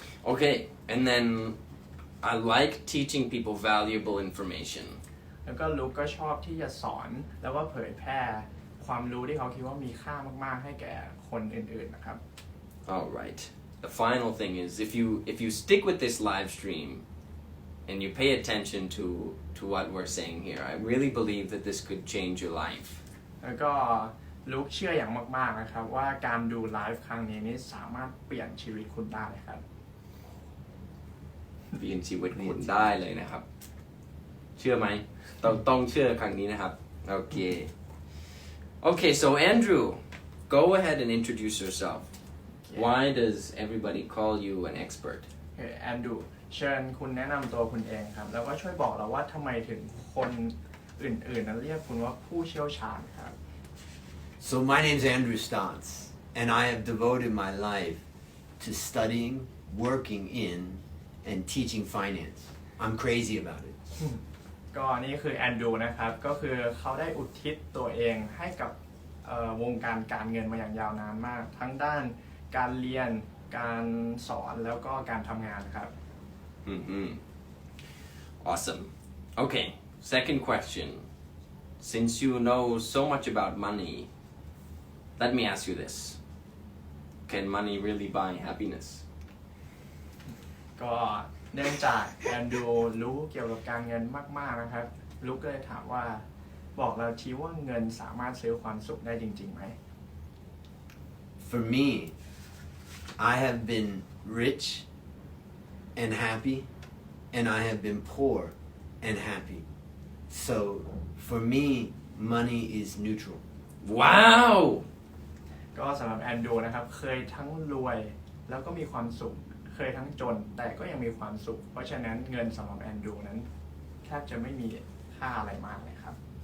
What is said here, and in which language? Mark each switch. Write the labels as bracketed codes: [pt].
[en] Okay, and then I like teaching people valuable information [th] แล้วก็ลูกก็ชอบที่จะสอนแล้วก็เผยแพร่ความรู้ที่เขาคิดว่ามีค่ามากๆให้แก่คนอื่นๆนะครับ [en] All right. The final thing is if you stick with this live stream and you pay attention to what we're saying here, I really believe that this could change your life. [th] แล้วก็ลูกเชื่ออย่างมากๆนะครับว่าการดูไลฟ์ครั้งนี้นี่สามารถเปลี่ยนชีวิตคุณได้ครับ เปลี่ยนชีวิตคุณได้เลยนะครับ เชื่อไหมต้องเชื่อครั้งนี้นะครับ [en] Okay, so Andrew, go ahead and introduce yourself. Why does everybody call you an expert? [th] แอนดูเชิญคุณแนะนำตัวคุณเองครับแล้วก็ช่วยบอกเราว่าทำไมถึงคนอื่นๆนั้นเรียกคุณว่าผู้เชี่ยวชาญครับ [en] So my name's Andrew Stotts and I have devoted my life to studying, working in, and teaching finance. I'm crazy about it. [th] ก็นี่คือแอนดูนะครับก็คือเขาได้อุทิศตัวเองให้กับวงการเงินมาอย่างยาวนานมากทั้งด้านการเรียนการสอนแล้วก็การทำงานครับ [en] Awesome. Okay, second question. Since you know so much about money, let me ask you this. Can money really buy happiness? [th] ก็เนื่องจากแอนดูรู้เกี่ยวกับการเงินมากๆนะครับลูกก็เลยถามว่าบอกเราทีว่าเงินสามารถซื้อความสุขได้จริงๆไหม [en] For me, I have been rich and happy, and I have been poor and happy. So, for me, money is neutral. Wow! [th] ก็สำหรับแอนดูนะครับเคยทั้งรวยแล้วก็มีความสุขเคยทั้งจนแต่ก็ยังมีความสุขเพราะฉะนั้นเงินสำหรับแอนดูนั้นแทบจะไม่มีค่าอะไรมากเลยครับ